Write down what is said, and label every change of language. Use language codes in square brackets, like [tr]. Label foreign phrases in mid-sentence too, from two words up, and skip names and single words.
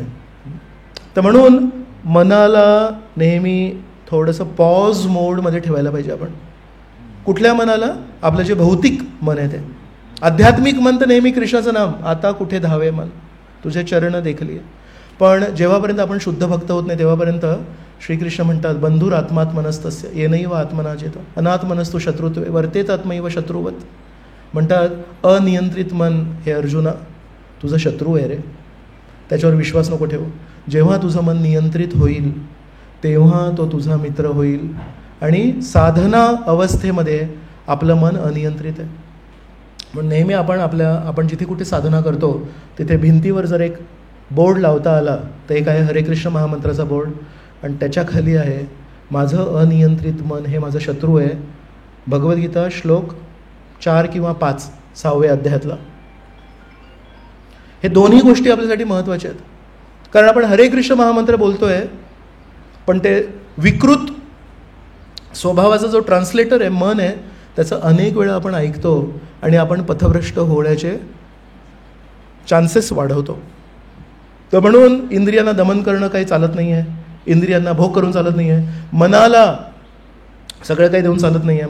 [mr] तर म्हणून मनाला नेहमी थोडंसं पॉज मोडमध्ये ठेवायला पाहिजे आपण. कुठल्या मनाला? आपलं जे भौतिक मन आहे ते. आध्यात्मिक मन तर नेहमी कृष्णाचं नाम, आता कुठे धावे मन तुझे चरण देखली. पण जेव्हापर्यंत आपण शुद्ध भक्त होत नाही तेव्हापर्यंत श्रीकृष्ण म्हणतात [sa] बंधुर आत्मात मनस्तस्य येनैव आत्मना चेत अनाथ मनस्तु शत्रुत्वे वर्तेत आत्मैव शत्रुवत. [mr] म्हणतात अनियंत्रित मन हे अर्जुना तुझं शत्रू आहे रे, त्याच्यावर विश्वास नको ठेवू. जेव्हा तुझं मन नियंत्रित होईल तेव्हा तो तुझा मित्र होईल. आणि साधना अवस्थेमध्ये आपलं मन अनियंत्रित आहे. म्हणून नेहमी आपण जिथे कुठे साधना करतो तिथे भिंतीवर जर एक बोर्ड लावता आला तर एक आहे हरे कृष्ण महामंत्राचा बोर्ड आणि त्याच्या खाली आहे माझं अनियंत्रित मन हे माझं शत्रू आहे. भगवद्गीता श्लोक 4 किंवा 5 6व्या अध्यायातला. हे दोन्ही गोष्टी आपल्यासाठी महत्त्वाच्या आहेत. कारण आपण हरे कृष्ण महामंत्र बोलतोय पण ते विकृत स्वभावाचा जो ट्रान्सलेटर आहे मन आहे त्याचं अनेक वेळा आपण ऐकतो आणि आपण पथभ्रष्ट होण्याचे चान्सेस वाढवतो. तर म्हणून इंद्रियांना दमन करणं काही चालत नाही आहे, इंद्रियांना भोग करून चालत नाही आहे, मनाला सगळं काही देऊन चालत नाही आहे.